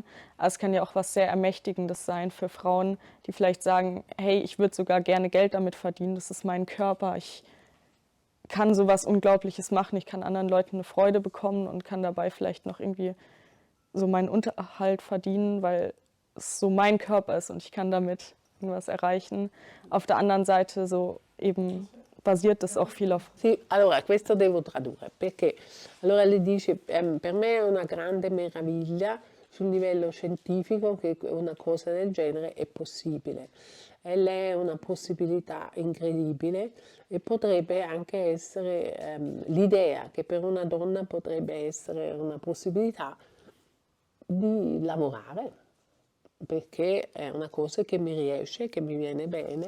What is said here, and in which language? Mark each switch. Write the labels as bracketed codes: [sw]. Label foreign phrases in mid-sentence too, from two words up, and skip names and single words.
[de] Aber es kann ja auch was sehr Ermächtigendes sein für Frauen, die vielleicht sagen, hey, ich würde sogar gerne Geld damit verdienen, das ist mein Körper, ich kann sowas Unglaubliches machen, ich kann anderen Leuten eine Freude bekommen und kann dabei vielleicht noch irgendwie so meinen Unterhalt verdienen, weil es so mein Körper ist und ich kann damit irgendwas erreichen. Auf der anderen Seite so eben basiert das auch viel auf. [it] Sì, allora questo devo tradurre perché allora lei dice per me è una grande meraviglia sul livello scientifico che una cosa del genere è possibile e lei è una possibilità incredibile e potrebbe anche essere l'idea che per una donna potrebbe essere una possibilità di lavorare perché è una cosa che mi riesce, che mi viene bene.